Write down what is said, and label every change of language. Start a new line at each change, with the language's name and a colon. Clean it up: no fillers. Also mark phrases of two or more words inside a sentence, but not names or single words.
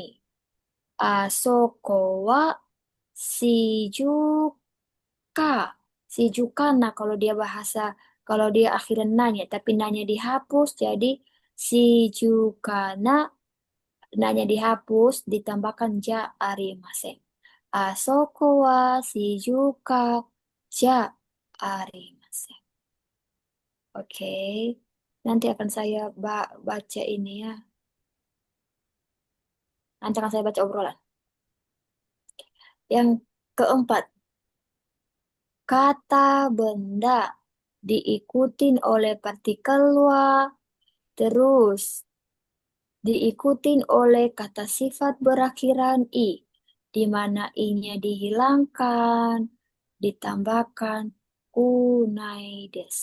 Japanese: あそこは静か.
Indonesian: Shijuka, nah kalau dia akhiran nanya, tapi nanya dihapus, jadi shijukana, nanya dihapus, ditambahkan
Japanese: じゃありません. あそこは静かじゃありません.
Indonesian: Oke, nanti akan saya baca ini ya. Nanti akan saya baca obrolan. Yang keempat, kata benda diikutin oleh partikel wa, terus diikutin oleh kata sifat berakhiran i, di mana i-nya dihilangkan, ditambahkan kunaides.